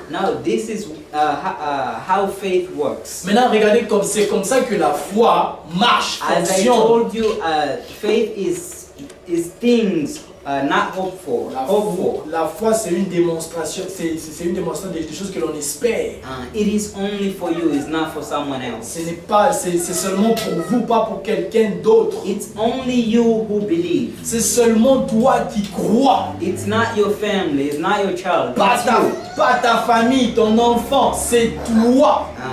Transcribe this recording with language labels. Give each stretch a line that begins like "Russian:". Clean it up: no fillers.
English: now this is how faith works.
French: Maintenant, regardez comme c'est comme ça que la foi marche,
English: As I
French: fonctionne.
English: told you, faith is things not hoped for.
French: La foi, c'est une démonstration, c'est une démonstration des choses que l'on espère.
English: It is only for you, it's not for someone else.
French: Ce n'est pas, c'est seulement pour vous, pas pour quelqu'un d'autre.
English: It's only you who believe.
French: C'est seulement toi qui crois.
English: It's not your family, it's not your child.
French: Pas
English: It's you.
French: ta famille, ton enfant, c'est toi.